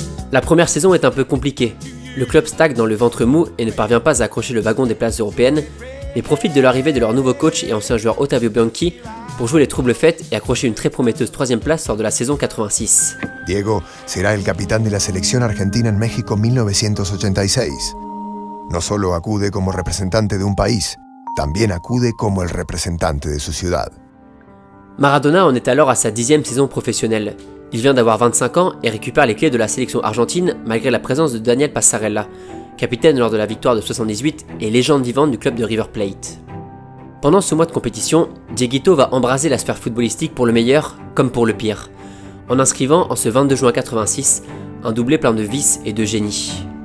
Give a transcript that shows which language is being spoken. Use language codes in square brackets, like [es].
[fr] La première saison est un peu compliquée. Le club stagne dans le ventre mou et ne parvient pas à accrocher le wagon des places européennes, mais profite de l'arrivée de leur nouveau coach et ancien joueur Otavio Bianchi pour jouer les troubles fêtes et accrocher une très prometteuse 3e place lors de la saison 86. [es] Diego será el capitán de la selección argentina en México 1986. No solo acude como representante de un país, también acude como el representante de su ciudad. [fr] Maradona en est alors à sa 10e saison professionnelle. Il vient d'avoir 25 ans et récupère les clés de la sélection argentine malgré la présence de Daniel Passarella, capitaine lors de la victoire de 78 et légende vivante du club de River Plate. Pendant ce mois de compétition, Dieguito va embraser la sphère footballistique pour le meilleur comme pour le pire, en inscrivant en ce 22 juin 86 un doublé plein de vices et de génie.